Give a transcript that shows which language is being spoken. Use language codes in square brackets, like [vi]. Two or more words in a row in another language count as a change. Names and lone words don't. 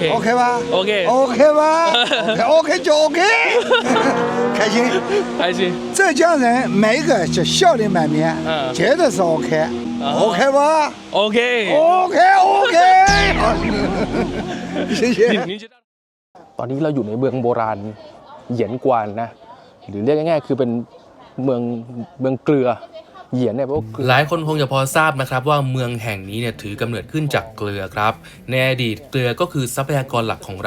[zh] OK 吧 OK OK 吧 OK 就 OK 开心开心浙江人每一个就笑脸满面绝对是 [en] OK OK [zh] 吧 OK [en] OK OK [zh] 好谢谢 [th] ตอนนี้เราอยู่ในเมืองโบราณเหยียนกวานนะหรือเรียกง่ายๆคือเป็นเมืองเกลือเหยียนเนี่ยเพราะหลายคนคงจะพอทราบนะครับว่าเมืองแห่งนี้เนี่ยถือกำเนิดขึ้นจากเกลือครับในอดีตเกลือก็คือทรัพยากรหลักของรั